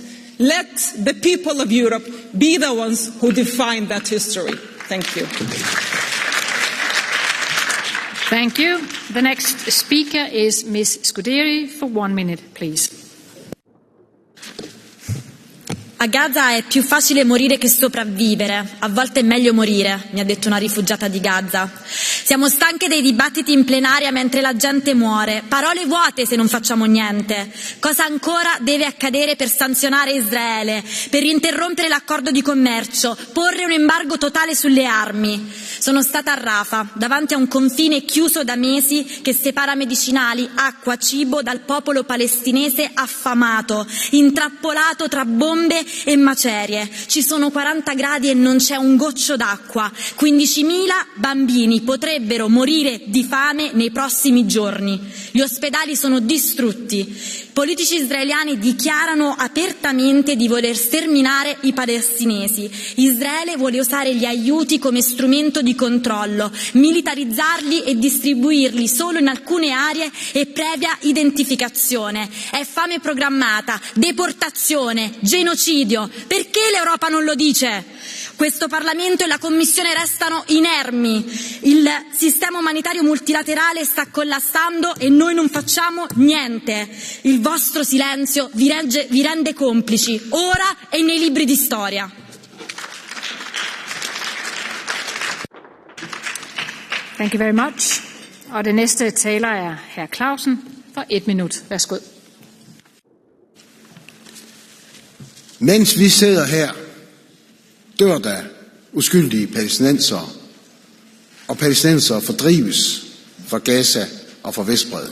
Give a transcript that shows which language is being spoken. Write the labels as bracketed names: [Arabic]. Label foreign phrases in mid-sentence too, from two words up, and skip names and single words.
[English] Let the people of Europe be the ones who define that history. Thank you. Thank you. The next speaker is Ms. Scuderi for 1 minute, please. [Italian] A Gaza è più facile morire che sopravvivere, a volte è meglio morire, mi ha detto una rifugiata di Gaza. Siamo stanche dei dibattiti in plenaria mentre la gente muore, parole vuote se non facciamo niente. Cosa ancora deve accadere per sanzionare Israele, per interrompere l'accordo di commercio, porre un embargo totale sulle armi? Sono stata a Rafah, davanti a un confine chiuso da mesi che separa medicinali, acqua, cibo dal popolo palestinese affamato, intrappolato tra bombe e macerie. Ci sono 40 gradi e non c'è un goccio d'acqua. 15.000 bambini potrebbero morire di fame nei prossimi giorni. Gli ospedali sono distrutti. Politici israeliani dichiarano apertamente di voler sterminare i palestinesi. Israele vuole usare gli aiuti come strumento di controllo, militarizzarli e distribuirli solo in alcune aree e previa identificazione. È fame programmata, deportazione, genocidio. Perché l'Europa non lo dice? Questo Parlamento e la Commissione restano inermi. Il sistema umanitario multilaterale sta collassando e noi non facciamo niente. Il vostro silenzio vi rende complici, ora e nei libri di storia. [English] Thank you very much. [Danish] Og det næste taler er hr. Clausen for 1 minut. Værsgo. Mens vi sidder her, dør der uskyldige palæstinensere, og palæstinensere fordrives fra Gaza og fra Vestbredden.